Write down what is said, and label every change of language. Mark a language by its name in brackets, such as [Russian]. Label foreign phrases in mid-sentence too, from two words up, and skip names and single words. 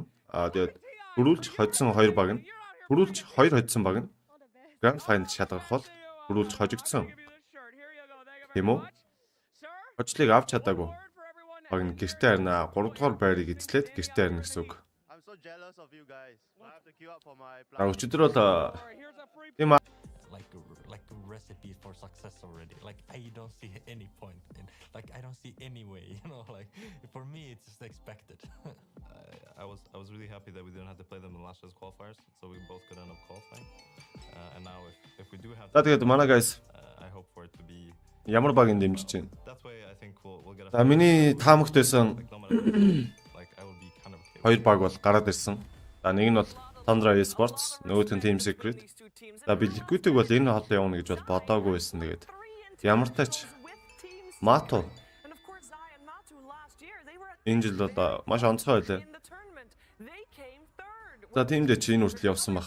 [Mongolian] Тэгээд дөрүүлж хоцсон 2 баг нь дөрүүлж 2 хоцсон баг нь Grand Final шалгах бол дөрүүлж хожигдсон. Тийм үү? Хоцлыг авч чадаагүй. Баг нь гэртээ харна. 3 дугаар байрыг эзлээд гэртээ харна гэсэн үг. Өчигдөр бол тийм [English] like a recipe for success already. Like I don't see any point in, like I don't see any way, you know, like for me it's just expected. I was really happy that we didn't have to play them in last year's qualifiers, so we both could end up qualifying. And now if we do have [Mongolian] тэгээд манай guys [English] I hope for it to be [Mongolian] ямар багийн дэмжиж байна. [English] That way I think we'll get [Mongolian] За миний таамагтайсан [English] like I will be kind of okay. [Mongolian] 2 баг бол гараад ирсэн. За нэг нь бол Tundra Esports, нөгөөх нь Team Secret. За би Liquid-ийг бол энэ хоолой явна гэж бол бодоагүй байсан. Тэгээд ямар тач Mato энэ жил бол маш онцгой байлаа. За тиймдээ чи энэ хүртэл явсан баг.